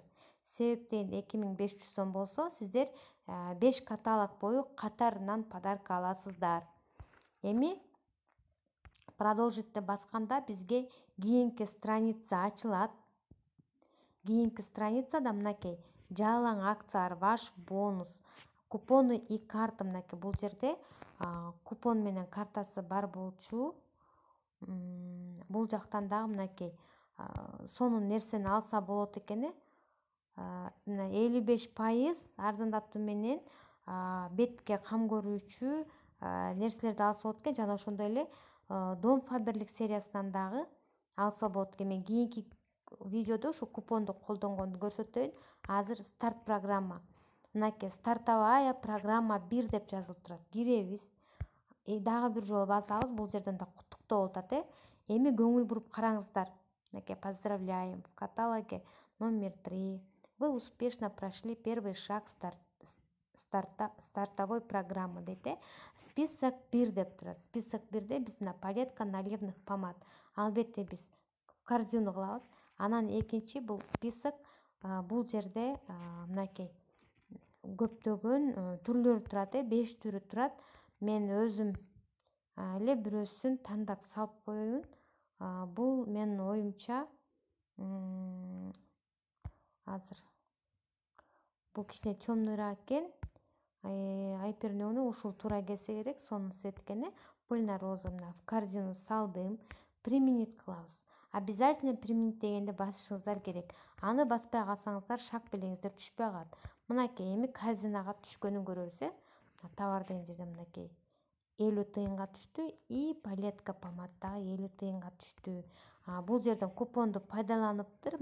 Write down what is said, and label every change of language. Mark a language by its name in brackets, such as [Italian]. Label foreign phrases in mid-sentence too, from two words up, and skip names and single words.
[Kyrgyz] Себептен 2500 сом болсо, сиздер 5 каталог бою катарынан подарка аласыздар. Эми продолжитти басканда бизге кийинки страница ачылат. Кийинки страницада мынакей жалаң акциялар, [Russian] ваш бонус, купоны и карта. [Kyrgyz] Мынакей бул жерде купон менен картасы бар болчу. Бул жактан дагы мынакей сонун нерсени алса болот экен. Мына 55% арзандатуу менен бетке кам көрүүчү нерселерди алса болот экен. Жана ошондой эле Дом Faberlic сериясынан дагы алса болот экен. Мен кийинки видеодо ушу купонду колдонгонду көрсөтөйүн. Азыр старт программа. Мынакей [Russian] стартовая программа [Kyrgyz] 1 деп жазылып турат. Киребиз. Дагы бир жолу басабыз. Бул жерден да куттуктоо болуп атат. Эми көңүл буруп караңыздар. [Russian] Мынакей поздравляем. В каталоге номер 3. Вы успешно прошли первый шаг стартовой программы [Kyrgyz] дейт. Список 1 деп турат. Список 1де биз мына [Russian] палетка наливных помад. [Kyrgyz] Албетте биз корзину кылабыз. Анан экинчи бул список, бул жерде мынакей көптөгөн түрлөрү турат, 5 түрү турат. Мен өзүм эле бирөөсүн тандап салып коеюн. Бул менин оюмча азыр бул кичине темныйраак экен. Айпернөнү ушул туура келсе керек, сонун цвет экен. [Russian] Пыльная роза [Kyrgyz] мына [Russian] в корзину [Kyrgyz] салдым. Применить кылабыз. Обязательно применить дегенде басышыңыздар керек. Аны баспай калсаңыздар шаг белеңиздер түшпөй калат. Мынакей эми корзинага түшкөнүн көрөбүз. Товар деген жерде мынакей 50 тыйынга түштү. [Russian] И палетка помад [Kyrgyz] дагы 50 тыйынга түштү. Бул жерден купонду пайдаланыптыр.